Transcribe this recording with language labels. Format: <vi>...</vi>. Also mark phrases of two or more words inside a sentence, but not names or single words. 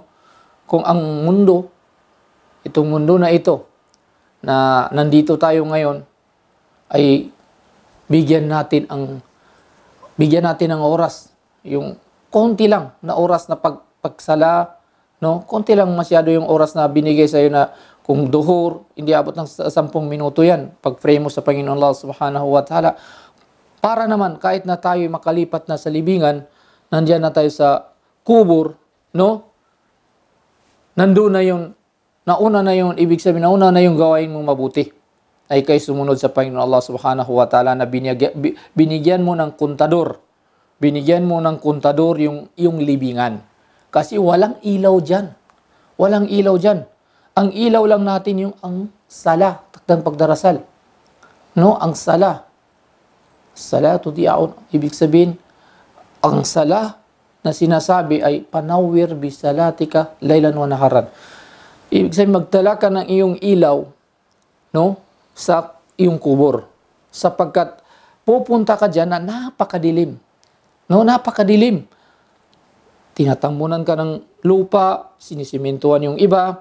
<tl>Kung ang mundo, itong mundo na ito, na nandito tayo ngayon, ay bigyan natin ng oras, yung konti lang na oras na pagsala, no? Konti lang masyado yung oras na binigay sa iyo, na kung duhur, hindi abot ng 10 minuto yan, pag-pray mo sa Panginoon</tl> <ar>الله سبحانه وتعالى,</ar> <tl>para naman kahit na tayo makalipat na sa libingan, nandiyan na tayo sa kubur, no? Nandun na yung, nauna na yung, ibig sabihin, nauna na yung gawain mong mabuti. Ay kay sumunod sa Panginoon</tl> <ar>الله سبحانه وتعالى</ar> <tl>na binigyan mo ng kontador. Binigyan mo ng kontador yung libingan. Kasi walang ilaw dyan. Walang ilaw dyan. Ang ilaw lang natin yung ang sala, takdang pagdarasal. No, ang sala.</tl> <ar>صلاة ضياء.</ar> <tl>Ibig sabihin, ang sala na sinasabi ay panawir</tl> <ar>بصلاتك ليلا ونهارا.</ar> <tl>Ibig sabihin, magtala ka ng iyong ilaw, no, sa iyong kubur. Sapagkat pupunta ka dyan na napakadilim. No, napakadilim. Tinatambunan ka ng lupa, sinisimentuhan yung iba.</tl>